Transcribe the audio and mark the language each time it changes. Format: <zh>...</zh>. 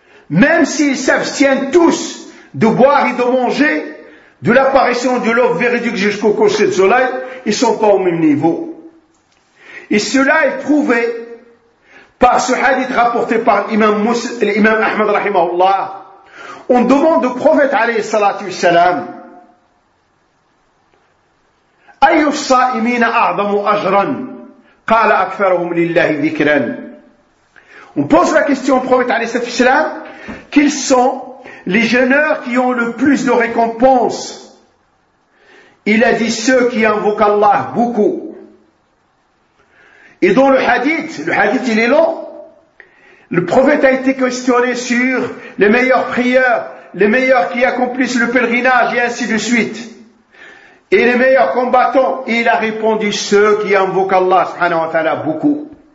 <fr>Même s'ils s'abstiennent tous de boire et de manger, de l'apparition de l'œuf véridique jusqu'au coucher de soleil, ils ne sont pas au même niveau. Et cela est prouvé par ce hadith rapporté par l'imam Ahmad rahimahullah. On demande au prophète alayhi salatu wassalam,</fr> <ar>أَيُّ الصَّائِمِينَ أَعْظَمُ أَجْرًا قَالَ أَكْفَرَهُمْ لِلَّهِ ذِكْرًا.</ar> <fr>On pose la question au prophète alayhi salatu wassalam, quels sont les jeûneurs qui ont le plus de récompenses? Il a dit ceux qui invoquent Allah beaucoup. Et dans le hadith il est long, le prophète a été questionné sur les meilleurs prieurs, les meilleurs qui accomplissent le pèlerinage et ainsi de suite, et les meilleurs combattants, et il a répondu ceux qui invoquent Allah subhanahu wa ta'ala beaucoup.</fr>